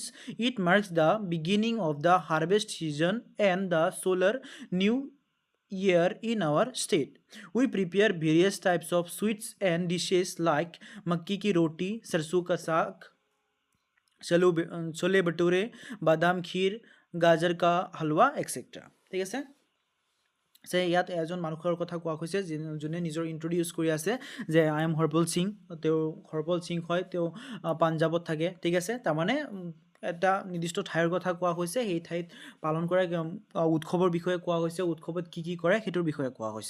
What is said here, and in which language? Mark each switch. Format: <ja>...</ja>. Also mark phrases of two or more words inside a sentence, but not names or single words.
<en>It marks the beginning of the harvest season and the solar new year in our state. We prepare various types of sweets and dishes like</en> <hi>makki ki roti, sarson ka saag, छोले भटूरे, बादाम खीर, गाजर का हलवा এক্সেট্ৰা।</hi> <as>ঠিক আছে, যে ইয়াত এজন মানুহৰ কথা কোৱা হৈছে যোনে নিজৰ ইন্ট্ৰডিউচ কৰি আছে যে</as> <en>I am Harpal Singh.</en> <as>তেওঁ হৰপল সিং হয়, তেওঁ পাঞ্জাৱত থাকে। ঠিক আছে, তাৰমানে এটা নিৰ্দিষ্ট ঠাইৰ কথা কোৱা হৈছে, সেই ঠাইত পালন কৰা উৎসৱৰ বিষয়ে কোৱা হৈছে, উৎসৱত কি কি কৰে সেইটোৰ বিষয়ে কোৱা হৈছে।</as>